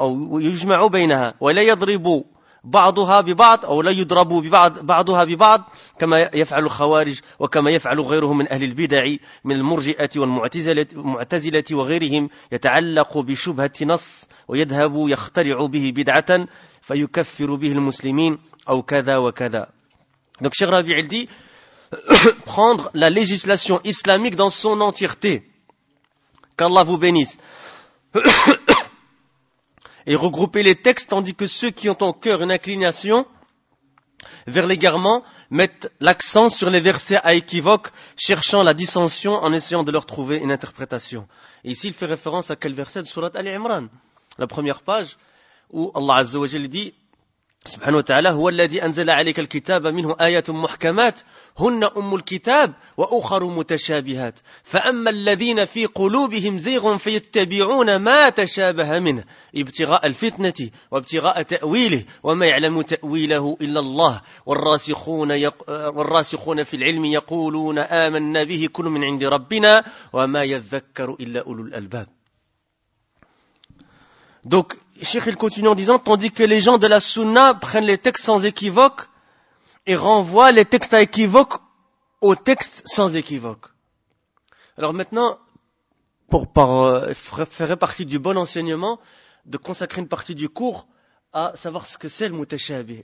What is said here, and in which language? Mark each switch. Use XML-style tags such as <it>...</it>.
<ar>ويجمع بينها، ولا يضرب بعضها ببعض أو لا يضرب بعضها ببعض كما يفعل الخوارج وكما يفعل غيرهم من أهل البدع من المرجئة والمعتزلة وغيرهم، يتعلق بشبهة نص ويذهب يخترع به بدعة فيكفر به المسلمين أو كذا وكذا.</ar> <fr>Donc Cheikh Rabi' il dit, prendre la législation islamique dans son entièreté, qu'Allah vous bénisse, et regrouper les textes, tandis que ceux qui ont en cœur une inclination vers l'égarement mettent l'accent sur les versets à équivoque, cherchant la dissension en essayant de leur trouver une interprétation. Et ici, il fait référence à quel verset de Sourate Ali Imran, la première page, où Allah Azza wa Jal dit,</fr> <ar>سبحانه وتعالى هو الذي أنزل عليك الكتاب منه آيات محكمات هن أم الكتاب وأخر متشابهات فأما الذين في قلوبهم زيغ فيتبعون ما تشابه منه ابتغاء الفتنة وابتغاء تأويله وما يعلم تأويله إلا الله والراسخون في العلم يقولون آمنا به كل من عند ربنا وما يذكر إلا أولو الألباب.</ar> <fr>Donc, Cheikh, il continue en disant, tandis que les gens de la Sunna prennent les textes sans équivoque et renvoient les textes à équivoque aux textes sans équivoque. Alors maintenant, pour faire partie du bon enseignement, de consacrer une partie du cours à savoir ce que c'est le mutashabih.</fr>